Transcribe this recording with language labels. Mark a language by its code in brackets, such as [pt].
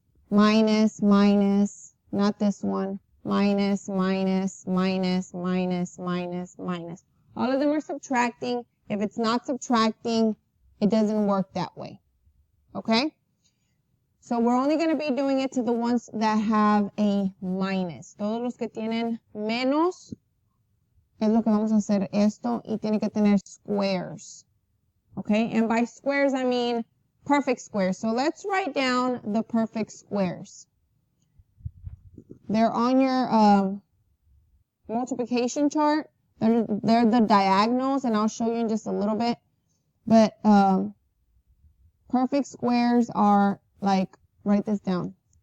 [en] Minus, minus, not this one. Minus, minus, minus, minus, minus, minus. All of them are subtracting. If it's not subtracting, it doesn't work that way. Okay? So we're only going to be doing it to the ones that have a minus. [es] Todos los que tienen menos es lo que vamos a hacer esto y tiene que tener squares. [en] Okay? And by squares I mean perfect squares. So let's write down the perfect squares. They're on your multiplication chart. They're the diagonals, and I'll show you in just a little bit. But perfect squares are like, write this down.